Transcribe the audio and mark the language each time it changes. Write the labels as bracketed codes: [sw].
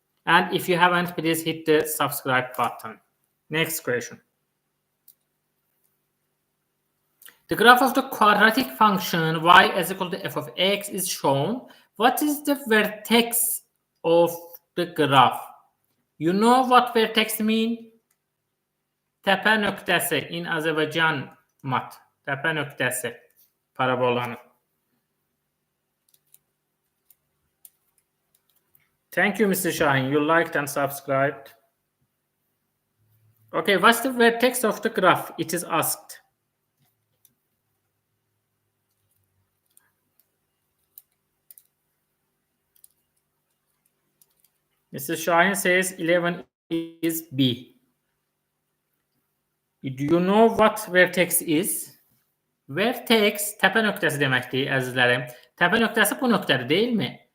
[en] And if you haven't, please hit the subscribe button. Next question. The graph of the quadratic function y is equal to f of x is shown. What is the vertex of the graph? You know what vertex mean? [az] Təpə nöqtəsi in Azərbaycan mat. Təpə nöqtəsi parabolanın. [en] Thank you, Mr. Shahin. You liked and subscribed. Okay, what's the vertex of the graph? It is asked. Mr. Shahin says 11 is B. Do you know what vertex is? [az] Vertex təpə nöqtəsi deməkdir, əzizlərim. Təpə nöqtəsi bu nöqtədir, deyilmi?